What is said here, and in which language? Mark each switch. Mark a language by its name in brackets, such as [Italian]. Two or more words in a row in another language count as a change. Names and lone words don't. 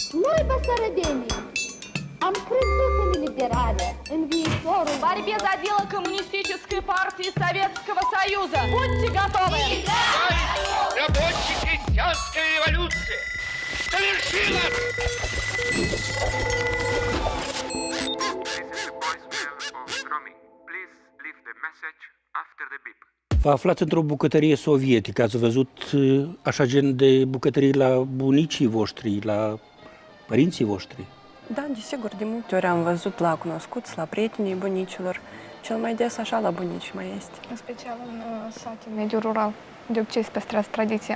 [Romanian] Noi, băsărădenii, am crezut în eliberare, în viitorul. [Russian] В борьбе за дело Коммунистической партии Советского Союза. Будьте готовы! Рабочая крестьянская революция совершилась! [English] This is the voicemail of Romy. Please leave the message after the beep. [Romanian] Vă aflați într-o bucătărie sovietică. Ați văzut așa gen de bucătării la bunicii voștri, la părinții voștri? Da, desigur, de multe ori am văzut la cunoscuți, la prietenii bunicilor. Cel mai des așa la bunici mai este. În special în sate, în mediul rural. De obicei se păstrează tradiția.